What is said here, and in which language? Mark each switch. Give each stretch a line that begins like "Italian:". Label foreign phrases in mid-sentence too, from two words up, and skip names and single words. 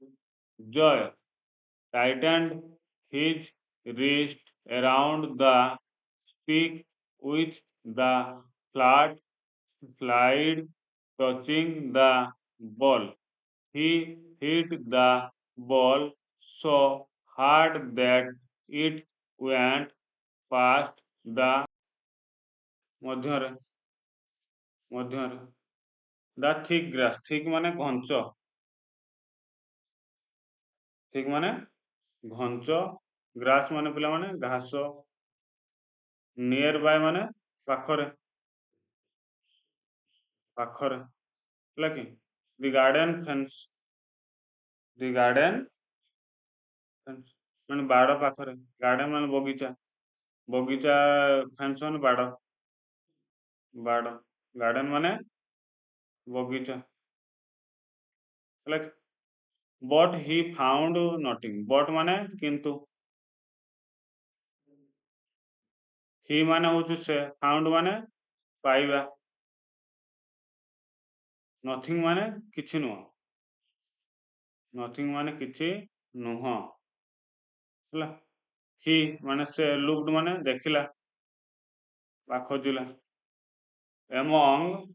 English: Joy tightened his wrist around the stick with the flat slide touching the ball. He hit the ball so hard that it went past the
Odia: ମଧ୍ୟରେ ମଧ୍ୟରେ
English: the thick grass.
Odia: thick ମାନେ ଘଞ୍ଚ, thick ମାନେ ଘଞ୍ଚ, grass ମାନେ ପିଲାମାନେ ଘାସ,
English: near by
Odia: ମାନେ ପାଖରେ, ପାଖରେ ହେଲା କି
English: the garden fence, the garden fence
Odia: ମାନେ ବାଡ଼ ପାଖରେ, garden ମାନେ ବଗିଚା, ବଗିଚା fence ମାନେ ବାଡ଼, ବାଡ଼, garden ମାନେ ବଗିଚା ହେଲା କି
English: but he found nothing,
Odia: but ମାନେ କିନ୍ତୁ, he ମାନେ ହଉଛି ସେ, found ମାନେ ପାଇବା, nothing ମାନେ କିଛି ନୁହଁ, nothing ମାନେ କିଛି ନୁହଁ ହେଲା, he ମାନେ ସେ, looked ମାନେ ଦେଖିଲା ବା ଖୋଜିଲା, among,